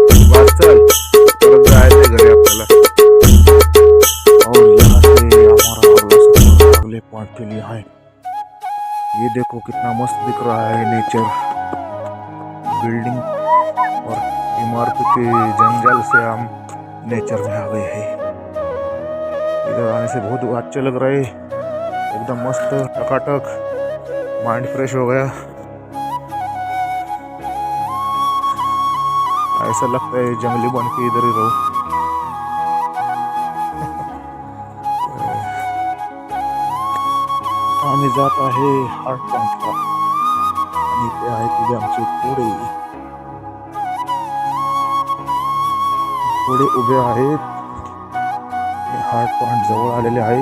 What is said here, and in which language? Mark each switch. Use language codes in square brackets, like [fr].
[mr] बस चल, परत जायचंय घरी आपल्याला. [hi] और यहाँ से हमारा अगला सफर अगले पॉइंट के लिए है. ये देखो कितना मस्त दिख रहा है नेचर. बिल्डिंग और इमारत के जंगल से हम नेचर में आ गए हैं. इधर आने से बहुत अच्छा लग रहा है. एकदम मस्त टकाटक, माइंड फ्रेश हो गया. ऐसा लगता है जंगली बन के इधर ही रहो. [mr] आम्ही जात आहे हार्ट पॉइंटला. आणि ते आहे तुझे आमचे घोडे. घोडे उभे आहेत. हार्ट पॉइंट जवळ आलेले आहे.